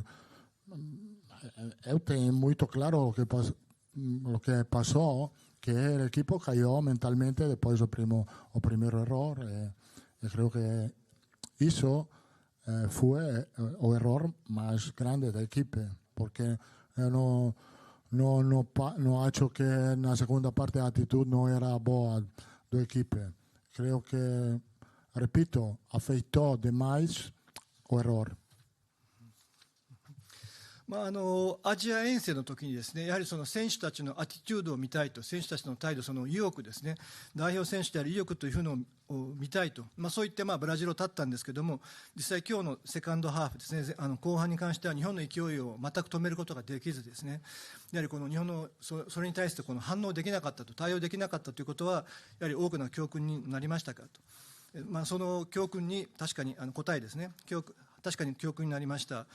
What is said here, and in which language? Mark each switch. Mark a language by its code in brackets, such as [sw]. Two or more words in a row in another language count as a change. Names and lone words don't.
[pt] eu tenho muito claro o que passou, que o equipo caiu mentalmente depois do primeiro erro e creio que isso foi o erro mais grande da equipe, porque eu não acho que na segunda parte a atitude não era boa da equipe. Creio que, repito, afetou demais o erro. [ja] アジア遠征の時にですね、やはりその選手たちのアティチュードを見たいと、選手たちの態度、その意欲ですね、代表選手である意欲というのを見たいと、そういってブラジルを立ったんですけども、実際今日のセカンドハーフですね、後半に関しては日本の勢いを全く止めることができずですね、やはりこの日本のそれに対してこの反応できなかったと、対応できなかったということは、やはり多くの教訓になりましたかと、その教訓に確かに答えですね、確かに教訓になりました。